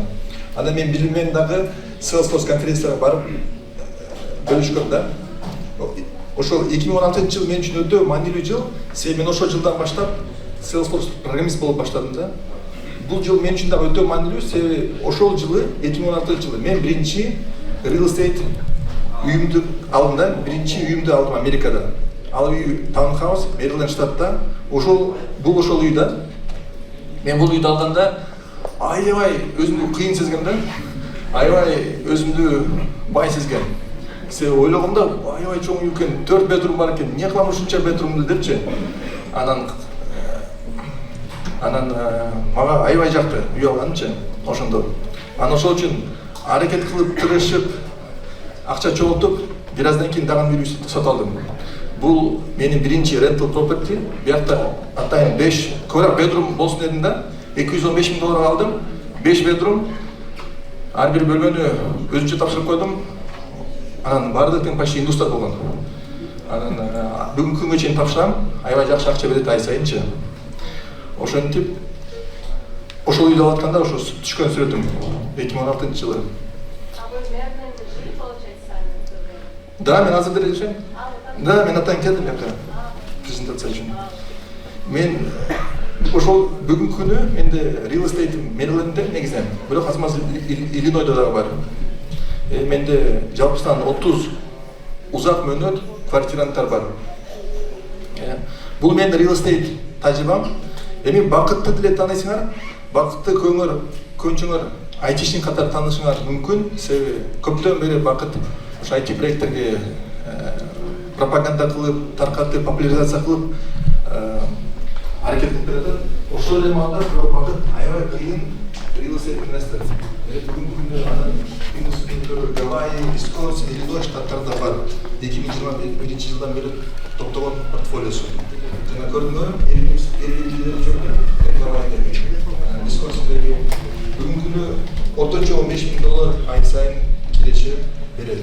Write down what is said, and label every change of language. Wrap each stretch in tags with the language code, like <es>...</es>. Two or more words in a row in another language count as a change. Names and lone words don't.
<ky>Анан мен билиммен дагы Salesforce конференцияга барып бөлүшкөм да. Ошол 2016-жыл мен үчүн өтө маанилүү жыл. Себеби мен ошол жылдан баштап Salesforce программист болуп баштадым да. Бул жыл мен үчүн дагы өтө маанилүү, себеби ошол жылы 2016-жылы мен биринчи</ky> <en>real estate</en> <ky>үйүмдү алдым да, биринчи үйүмдү алдым Америкада. Ал үй таунхаус, Мэриленд штатта. Бул ошол үй да. Мен бул үйдү алганда аябай өзүмдү кыйын сезгем да. Аябай өзүмдү бай сезгем. Себеби ойлогомда аябай чоң үй экен, 4 bedroom бар экен. Эмне кылам ушунча bedroomду депчи. Анан мага аябай жакты үй алганчы ошондо. Анан ошол үчүн аракет кылып, тырышып, акча чогултуп, бир аздан кийин дагы бир үй сатып алдым. Бул менин биринчи</ky> <en>rental property.</en> <ky>Биякта атайын 5 bedroom болсун дедим да. $215,000 алдым. 5 bedroom. Ар бир бөлмөнү өзүнчө тапшырып койдум. Анан баардык тең почти индустар болгон. Анан бүгүнкү күнгө чейин тапшырам. Аябай жакшы акча берет ай сайынчы. Ошентип ошол үйдү алып атканда ошо түшкөн сүрөтүм 2016-жылы. Да, мен азыр деле жашайм. Да, мен атайын келдим жака презентация үчүн. Мен ошол бүгүнкү күнү менде</ky> <en>real estate</en> <ky>Мэрилендде негизинен, бирок азыр Иллинойдо дагы бар. Менде жалпысынан 30 узак мөөнөт квартиранттар бар. Бул менин</ky> <en>real estate</en> <ky>тажрыйбам. Эми бакытты деле тааныйсыңар, бакытты көңчөңөр айтишин катары таанышыңар мүмкүн. Себеби көптөн бери бакыт ошо IT проекттерге пропаганда кылып, таркатып, популяризация кылып аракет кылып берет. Ошол эле маалда бакыт аябай кыйын</ky> <en>real estate</en> <ky>инвестор. Бүгүнкү күндө анан Гавайи, Висконсин, Иллинойс штаттарында бар. 2021-жылдан бери топтогон портфолиосу. Жана көрдүңөр, Висконсиндеги бүгүнкү күнү орточо $15,000 ай сайын киреше берет.</ky>